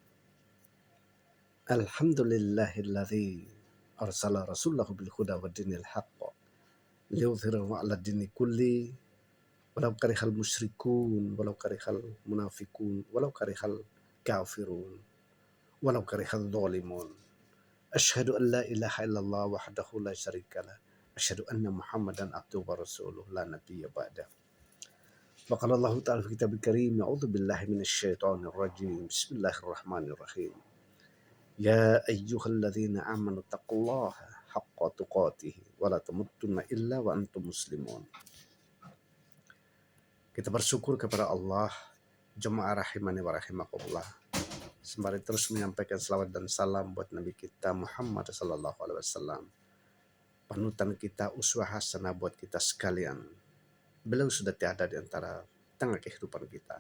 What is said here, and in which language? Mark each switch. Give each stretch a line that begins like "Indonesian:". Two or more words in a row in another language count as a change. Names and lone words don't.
Arabic: الحمد لله الذي أرسل رسوله بالهدى ودين الحق ليظهره على الدين كله ولو كره المشركون ولو كره المنافقون ولو كره الكافرون ولو كره الظالمون. أشهد أن لا إله إلا الله وحده لا شريك له. أشهد أن محمدا عبده ورسوله لا نبي بعده. فقال الله تعالى في الكتاب الكريم، أعوذ بالله من الشيطان الرجيم. بسم الله الرحمن الرحيم. يا أيها الذين آمنوا اتقوا الله حق تقاته ولا تموتن إلا وأنتم مسلمون.
Indonesian: Kita bersyukur kepada Allah, jemaah
Arabic: رحمني ورحمكم الله.
Indonesian: Sembari terus menyampaikan salawat dan salam buat Nabi kita Muhammad
Arabic: صلى الله عليه وسلم.
Indonesian: Panutan kita,
Arabic: أسوة حسنة
Indonesian: buat kita sekalian. Beliau sudah tiada di antara tengah kehidupan kita.